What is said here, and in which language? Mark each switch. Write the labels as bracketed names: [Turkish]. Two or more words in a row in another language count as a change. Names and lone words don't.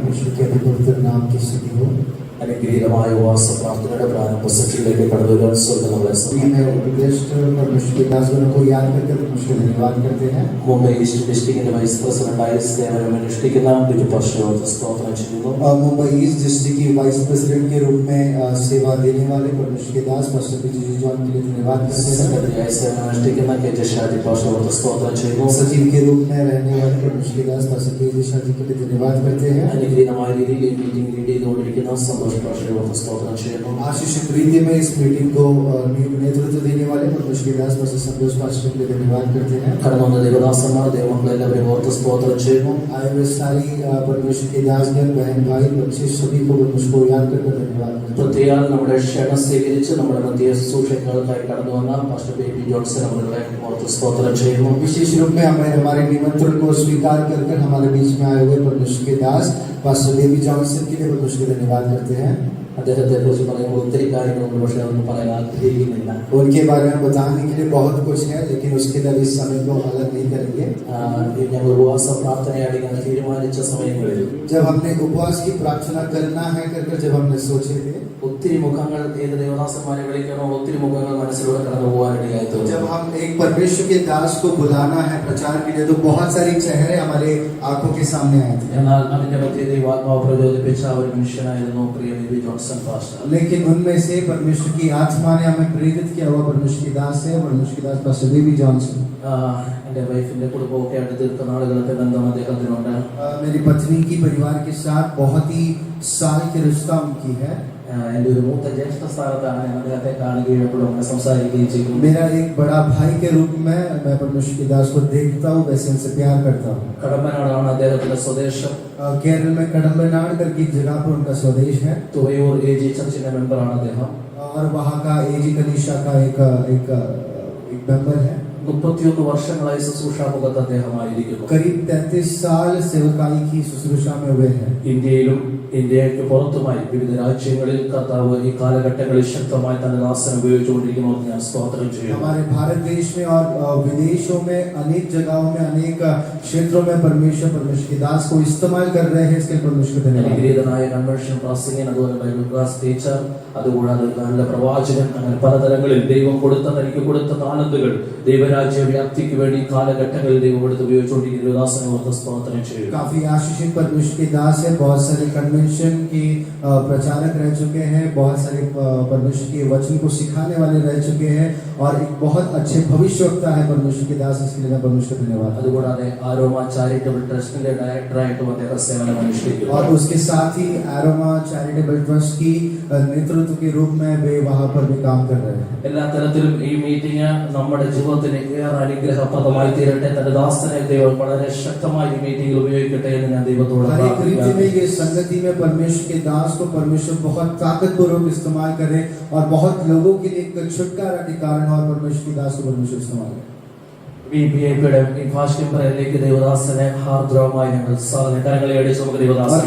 [Malayalam] അനുഗ്രഹീതമായ ഉപവാസ പ്രാർത്ഥനയുടെ പ്രാരംഭ സെക്ഷനിലേക്ക് കടന്നു വരാൻ സ്വർഗ്ഗം നമ്മളെ മുംബൈ ഈസ്റ്റ് ഡിസ്ട്രിക്റ്റിന്റെ [English] vice president ആയി [Malayalam] സേവനം അനുഷ്ഠിക്കുന്ന ബിജു പാസ്റ്റർ സ്തോത്രം ചെയ്യുന്നു. [Hindi] मुंबई ईस्ट डिस्ट्रिक्ट की [English] vice president [Hindi] के रूप में सेवा देने वाले परमेश्वर के दास पास्टर पीजी जॉन के लिए धन्यवाद करते हैं. [Malayalam] സെക്രട്ടറിയായി സേവനം അനുഷ്ഠിക്കുന്ന കെ ജെ ഷാജി പാസ്റ്റർ സ്തോത്രം ചെയ്യുന്നു. [Hindi] सचिव के रूप में रहने वाले परमेश्वर के दास पास्टर पीजी शादी के लिए धन्यवाद करते हैं. [Malayalam] അനുഗ്രഹീതമായ രീതിയിൽ ഈ [English] meeting lead [Malayalam] ചെയ്തുകൊണ്ടിരിക്കുന്ന സന്തോഷ് സന്തോഷ ഭാഷയെ ഓർത്ത് സ്തോത്രം ചെയ്യുന്നു. [Hindi] आशीषित रीति में इस मीटिंग को नेतृत्व देने वाले परमेश्वर के दास पास्टर संतोष पास्टर के लिए धन्यवाद करते हैं। [Malayalam] കടന്നു വന്ന ദേവദാസന്മാർ ദൈവമക്കളെ എല്ലാവരെയും ഓർത്ത് സ്തോത്രം ചെയ്യുന്നു. [Hindi] आए हुए सारी परमेश्वर के दासगण बहन भाई बच्चे सभी को परमेश्वर को याद करके धन्यवाद करते हैं। [Malayalam] പ്രത്യേകം നമ്മുടെ ക്ഷണം സ്വീകരിച്ച് നമ്മുടെ മധ്യ ശുശ്രൂഷകൾക്കായി കടന്നു വന്ന പാസ്റ്റർ ബേബി ജോൺസൺ അവരുടെ ഓർത്ത് സ്തോത്രം ചെയ്യുന്നു. [Hindi] विशेष रूप में हमें हमारे निमंत्रण को स्वीकार कर हमारे बीच में आए हुए परमेश्वर के दास पास्टर बेबी जॉनसन के लिए परमेश्वर को धन्यवाद करते हैं। [Malayalam] അദ്ദേഹത്തെ കുറിച്ച് പറയുമ്പോൾ ഒത്തിരി കാര്യങ്ങളുണ്ട്, പക്ഷേ അതൊന്നും പറയാൻ ആഗ്രഹിക്കുന്നില്ല. [Hindi] उनके बारे में बताने के लिए बहुत कुछ है, लेकिन उसके लिए इस समय को अलग नहीं करेंगे। [Malayalam] ഞങ്ങൾ ഉപവാസ പ്രാർത്ഥനയാടിക്കാൻ തീരുമാനിച്ച സമയങ്ങളിൽ [Hindi] जब हमने उपवास की प्रार्थना करना है कर जब हमने सोचे थे, [Malayalam] ഒത്തിരി മുഖങ്ങൾ ഏത് ദേവദാസന്മാരെ വിളിക്കണോ ഒത്തിരി മുഖങ്ങൾ മനസ്സിലൂടെ കടന്നു പോകാനിടയായി തോന്നി. [Hindi] जब हम एक परमेश्वर के दास को बुलाना है प्रचार के लिए, तो बहुत सारी चेहरे हमारे आंखों के सामने आए थे। [Malayalam] എന്നാൽ അതിന്റെ മധ്യ ദൈവാത്മാവ് പ്രചോദിപ്പിച്ച ഒരു മനുഷ്യനായിരുന്നു പ്രിയ ബേബി ജോൺസൺ പാസ്റ്റർ. [Hindi] लेकिन उनमें से परमेश्वर की आत्मा ने हमें प्रेरित किया हुआ परमेश्वर के दास है, परमेश्वर के दास पास्टर बेबी जॉनसन। [Malayalam] എന്റെ വൈഫിന്റെ കുടുംബമൊക്കെ ആയിട്ട് ദീർഘനാളുകളത്തെ ബന്ധം അദ്ദേഹത്തിനുണ്ട്. [Hindi] मेरी पत्नी की परिवार के साथ बहुत ही साल की रिश्ता उनकी है। [Malayalam] എന്റെ ഒരു മൂത്ത ജ്യേഷ്ഠ സ്ഥാനത്താണ് ഞാൻ അദ്ദേഹത്തെ കാണുകയും എപ്പോഴും അങ്ങനെ സംസാരിക്കുകയും ചെയ്യും. [Hindi] मेरा एक बड़ा भाई के रूप में मैं परमेश्वर के दास को देखता हूँ, वैसे उनसे प्यार करता हूँ। [Malayalam] കടമ്പനാടാണ് അദ്ദേഹത്തിന്റെ സ്വദേശം. [Hindi] केरल में कडम्बनाड करके एक जगह पर उनका स्वदेश है, [Malayalam] തുവയൂർ AG ചർച്ചിന്റെ മെമ്പറാണ് അദ്ദേഹം. [Hindi] और वहाँ का एजी कलीसिया का एक मेंबर है। [Malayalam] 31 വർഷങ്ങളായി ശുശ്രൂഷാമുഖത്ത് അദ്ദേഹമായിരിക്കുന്നു. [Hindi] करीब 33 साल सेवकाई की शुश्रूषा में हुए हैं। [Malayalam] ഇന്ത്യയിലും ഇന്ത്യക്ക് പുറത്തുമായി വിവിധ രാജ്യങ്ങളിൽ കർത്താവ് ഈ കാലഘട്ടങ്ങളിൽ ശക്തമായി തന്റെ ദാസനെ ഉപയോഗിച്ചുകൊണ്ടിരിക്കുന്നു. ഞാൻ സ്തോത്രം ചെയ്യുന്നു. [Hindi] हमारे भारत देश में और विदेशों में अनेक जगहों में अनेक क्षेत्रों में परमेश्वर के दास को इस्तेमाल कर रहे हैं, इसके लिए परमेश्वर को धन्यवाद। [Malayalam] അനുഗ്രഹീതനായ കൺവെൻഷൻ പ്രസംഗൻ, അതുപോലെ [English] Bible class teacher, [Malayalam] അതുകൂടാതെ നല്ല പ്രവാചകൻ, അങ്ങനെ പലതരങ്ങളിൽ ദൈവം തനിക്ക് കൊടുത്ത താലന്തുകൾ ദൈവരാജ്യ വ്യാപ്തിക്ക് വേണ്ടി കാലഘട്ടങ്ങളിൽ ദൈവം കൊടുത്ത് ഉപയോഗിച്ചുകൊണ്ടിരിക്കുന്ന ദാസനെ ഓർത്ത് സ്തോത്രം ചെയ്യുന്നു. [Hindi] काफी आशीषित परमेश्वर के दास है, बहुत सारे कन्वेंशन के प्रचारक रह चुके हैं, बहुत सारे परमेश्वर के वचन को सिखाने वाले रह चुके हैं, और एक बहुत अच्छे भविष्यवक्ता है परमेश्वर के दास, इसके लिए परमेश्वर को धन्यवाद। [Malayalam] അതുകൂടാതെ ആരോമ ചാരിറ്റബിൾ ട്രസ്റ്റിന്റെ ഡയറക്ടറായിട്ടും അദ്ദേഹം സേവനം അനുഷ്ഠിക്കുന്നു. [Hindi] और उसके साथ ही आरोमा चैरिटेबल ट्रस्ट की नेतृत्व के रूप में वे वहां पर भी काम कर रहे हैं। [Malayalam] എല്ലാ തരത്തിലും ഈ മീറ്റിംഗ് നമ്മുടെ ജീവിതത്തിന് ഏറെ അനുഗ്രഹപ്രദമായി തീരട്ടെ. തന്റെ ദാസനെ ദൈവം വളരെ ശക്തമായി ഈ മീറ്റിംഗിൽ ഉപയോഗിക്കട്ടെ എന്ന് ഞാൻ ദൈവത്തോട് [Hindi] हर एक रीति में [Malayalam] പ്രാർത്ഥിക്കുന്നു. [Hindi] ये संगति में परमेश्वर के दास को परमेश्वर बहुत ताकतपूर्वक इस्तेमाल करे, और बहुत लोगों के लिए एक छुटकारा के कारण और परमेश्वर के दास को परमेश्वर इस्तेमाल करे। [Malayalam] VPIPയുടെ ഈ ഭാഷ്യം പറയലേക്ക് ദൈവദാസനെ ഹാർദ്രമായി ഞങ്ങൾ കരങ്ങളെ അടിച്ച് നമുക്ക് [Hindi] और [Malayalam] ദൈവദാസനെ